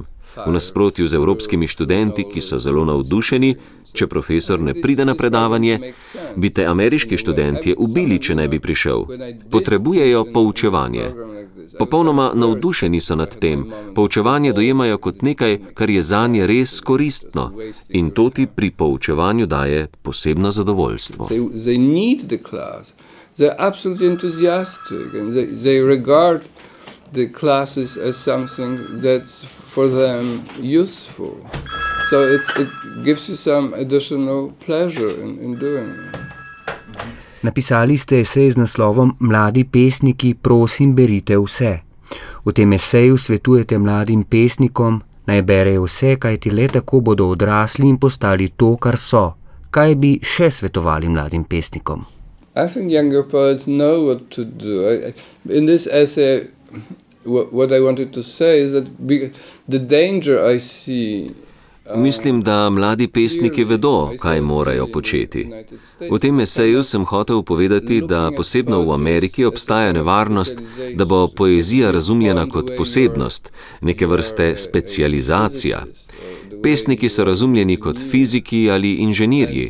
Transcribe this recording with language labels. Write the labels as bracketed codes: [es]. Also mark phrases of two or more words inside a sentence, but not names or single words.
[sl] V nasprotju z evropskimi študenti, ki so zelo navdušeni, če profesor ne pride na predavanje, bi te ameriški študentje ubili, če ne bi prišel. Potrebujejo poučevanje. Popolnoma navdušeni so nad tem. Poučevanje dojemajo kot nekaj, kar je zanje res koristno. In to ti pri poučevanju daje posebno zadovoljstvo. [en] They need the class. They're absolutely enthusiastic and they regard the classes as something that's for them useful. So it gives you some additional pleasure in doing it. [sl] Napisali ste esej z naslovom Mladi pesniki, prosim, berite vse. V tem eseju svetujete mladim pesnikom, naj berejo vse, kajti le tako bodo odrasli in postali to, kar so. Kaj bi še svetovali mladim pesnikom? [en] I think younger poets know what to do. In this essay, what I wanted to say is that the danger I see. [sl] Mislim, da mladi pesniki vedo, kaj morajo početi. V tem eseju sem hotel povedati, da posebno v Ameriki obstaja nevarnost, da bo poezija razumljena kot posebnost, neke vrste specializacija. Pesniki so razumljeni kot fiziki ali inženirji.